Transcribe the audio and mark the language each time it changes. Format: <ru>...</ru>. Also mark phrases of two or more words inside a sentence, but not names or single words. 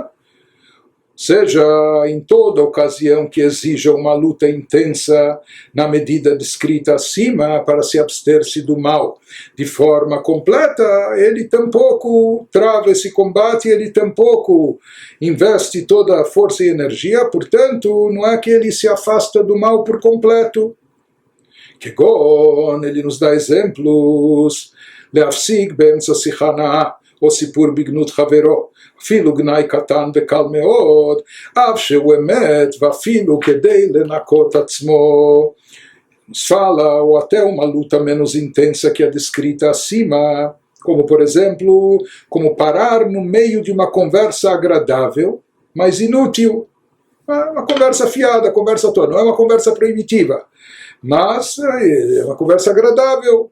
<pt>Seja em toda ocasião que exija uma luta intensa na medida descrita acima para se abster-se do mal de forma completa, ele tampouco trava esse combate, ele tampouco investe toda a força e energia, portanto, não é que ele se afasta do mal por completo. Kegon, ele nos dá exemplos,</pt> <he>להפסיק באמצע שיחה נאה, או סיפור בגנות חברו, אפילו גנאי קטן וקל מאוד, אף שהוא אמת ואפילו כדי לנקות עצמו.</he> <pt>Nos fala, ou até uma luta menos intensa que a descrita acima, como por exemplo, como parar no meio de uma conversa agradável, mas inútil. Uma conversa fiada, conversa toda, não é uma conversa proibitiva, mas é uma conversa agradável.</pt>